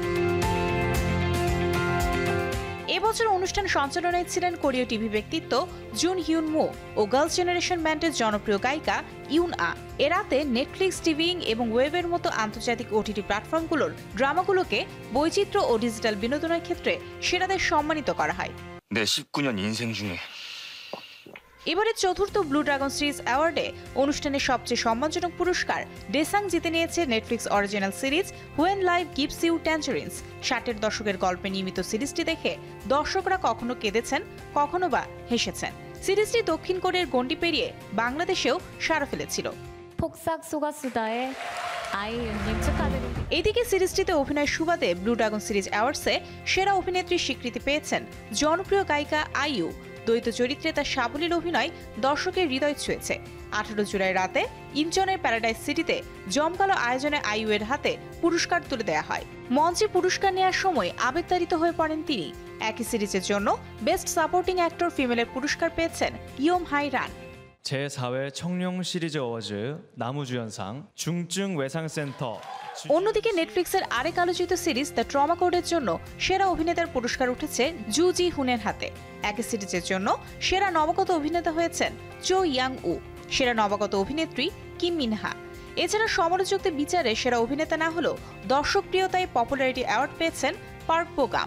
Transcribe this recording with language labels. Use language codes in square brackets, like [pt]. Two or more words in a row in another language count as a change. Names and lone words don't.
[bn] এবছর অনুষ্ঠান সঞ্চালনায় ছিলেন কোরীয় টিভি ব্যক্তিত্ব জুন হিউন মু ও গার্লস জেনারেশন ব্যান্ডের জনপ্রিয় গায়িকা ইউন আ। এ রাতে নেটফ্লিক্স, টিভিং এবং ওয়েবের মতো আন্তর্জাতিক ওটিটি প্ল্যাটফর্মগুলোর ড্রামাগুলোকে বৈচিত্র্য ও ডিজিটাল বিনোদনের ক্ষেত্রে সেরাদের সম্মানিত করা হয়। [ko] 내 19년 인생 중에 [bn] এবারে চতুর্থ ব্লু ড্রাগন সিরিজ অ্যাওয়ার্ডে অনুষ্ঠানের সবচেয়ে সম্মানজনক পুরস্কার ডেসাং জিতে নিয়েছে নেটফ্লিক্স অরিজিনাল সিরিজ হোয়েন লাইফ গিভস ইউ ট্যাঞ্জারিনস। 60-এর দশকের গল্পে নির্মিত সিরিজটি দেখে দর্শকরা কখনো কেঁদেছেন, কখনো বা হেসেছেন। সিরিজটি দক্ষিণ কোরিয়ার গণ্ডি পেরিয়ে বাংলাদেশেও সাড়া ফেলেছিল। [ko] 폭삭 속았수다의 아이유님 축하드립니다. [bn] এদিকে সিরিজটিতে অভিনয়ের সুবাদে ব্লু ড্রাগন সিরিজ অ্যাওয়ার্ডসে সেরা অভিনেত্রীর স্বীকৃতি পেয়েছেন জনপ্রিয় গায়িকা আইইউ। দ্বৈত চরিত্রে তার সাবলীল অভিনয় দর্শকের হৃদয় ছুঁয়েছে। 18 জুলাই রাতে ইনচনের প্যারাডাইস সিটিতে জমকালো আয়োজনে আইইউ এর হাতে পুরস্কার তুলে দেওয়া হয়। মঞ্চে পুরস্কার নেওয়ার সময় আবেগতাড়িত হয়ে পড়েন তিনি। একই সিরিজের জন্য [en] Best Supporting Actor [bn] ফিমেলের পুরস্কার পেয়েছেন ইয়ম হাই রান। [ko] 제4회 청룡 시리즈 어워즈 나무주연상 중증 외상센터। [bn] অন্যদিকে নেটফ্লিক্সের আরেক আলোচিত সিরিজ দ্য ট্রমা কোডের জন্য সেরা অভিনেতার পুরস্কার উঠেছে জু জি হুনের হাতে। একই সিরিজের জন্য সেরা নবাগত অভিনেতা হয়েছেন চো ইয়াং উ, সেরা নবাগত অভিনেত্রী কিম মিনহা। এছাড়া সমালোচকদের বিচারে সেরা অভিনেতা না হলেও দর্শকপ্রিয়তায় [en] Popularity Award [bn] পেয়েছেন পার্ক বো গাম।